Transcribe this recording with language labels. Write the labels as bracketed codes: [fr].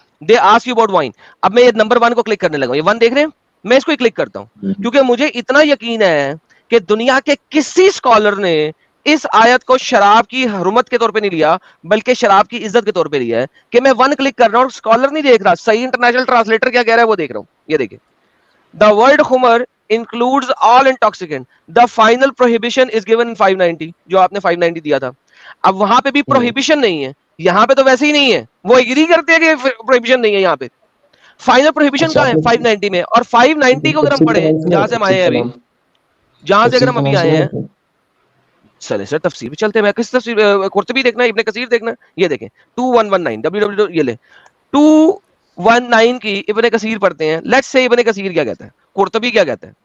[en] they ask you about wine, [hi] अब मैं ये नंबर 1 को क्लिक करने लगा, ये 1 देख रहे हैं, मैं इसको ही क्लिक करता हूं क्योंकि मुझे इतना यकीन है कि दुनिया के किसी स्कॉलर ने इस आयत को शराब की हुर्मत के तौर पे नहीं लिया बल्कि शराब की इज्जत के तौर पे लिया है, कि मैं 1 क्लिक कर रहा हूं, स्कॉलर नहीं देख रहा, सही इंटरनेशनल ट्रांसलेटर क्या कह रहा है वो देख रहा हूं, ये देखिए [en] The word Humar includes all intoxicant. The final prohibition is given in 590, [hi] जो आपने 590 दिया था। अब वहां पे भी prohibition नहीं है, यहाँ पे तो वैसे ही नहीं है, वो एग्री करते हैं कि prohibition नहीं है यहाँ पे। फाइनल prohibition कहाँ है? 590 में। और 590 को अगर हम पढ़ें, जहां से हम आए हैं अभी, जहां से अगर हम अभी आए हैं, चले सर तफसीर भी चलते हैं, मैं किस तफसीर, कुर्तबी देखना है, इब्ने कसीर देखना है, ये देखें 2119 www ये ले 219 की इब्ने कसीर पढ़ते हैं, [en] let's say [hi] इब्ने कसीर क्या कहता है, कुर्तबी क्या कहता है।